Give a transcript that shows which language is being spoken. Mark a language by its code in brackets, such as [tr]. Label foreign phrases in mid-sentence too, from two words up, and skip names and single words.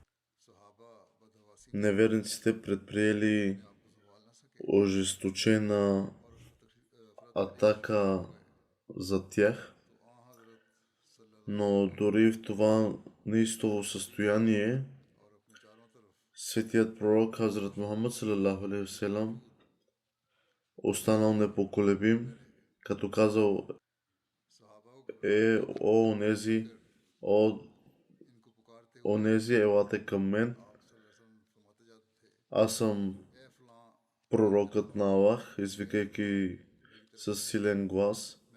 [bg] неверниците предприели ожесточена атака за тях, но дори в това неистово състояние светият пророк Хазрат Мухаммад [ar] صلى الله عليه وسلم [bg] останал непоколебим, като казал: онези, елате към мен, аз съм пророкът на Аллах, извикайки с силен глас.